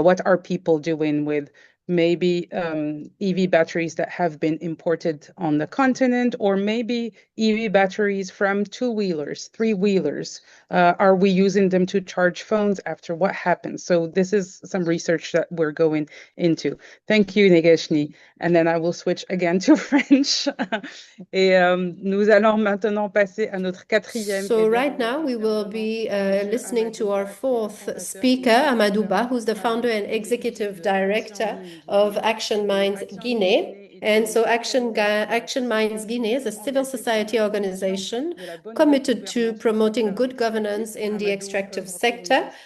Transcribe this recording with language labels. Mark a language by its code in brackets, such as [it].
[en] What are people doing with maybe EV batteries that have been imported on the continent, or maybe EV batteries from two-wheelers, three-wheelers? Are we using them to charge phones after what happens? So this is some research that we're going into. Thank you, Negeshni. And then I will switch again to French. [fr] Et nous allons maintenant passer à notre quatrième. [en] So right now we will be listening to our fourth speaker, Amadou Ba, who's the founder and executive director of Action Minds Guinea. And so Action Minds Guinea is a civil society organization committed to promoting good governance in the extractive sector.